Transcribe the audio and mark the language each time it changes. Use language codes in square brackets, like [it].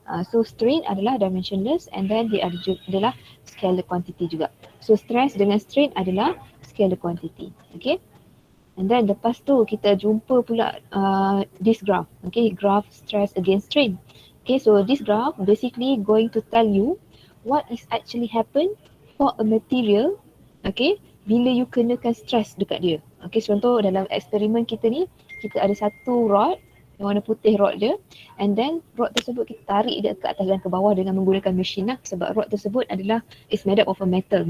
[ms] So strain adalah dimensionless [en] and then [ms] dia adalah scalar quantity juga. So stress dengan strain adalah scalar quantity. Okay. [en] And then [ms] lepas tu kita jumpa pula [en] this graph. Okay, graph stress against strain. Okay, so this graph basically going to tell you what is actually happen for a material, okay, [ms] bila you kenakan stress dekat dia. Okay, contoh dalam eksperimen kita ni, kita ada satu rod yang warna putih rod dia, and then rod tersebut kita tarik dia ke atas dan ke bawah dengan menggunakan mesin lah, sebab rod tersebut adalah [en] is made up of a metal.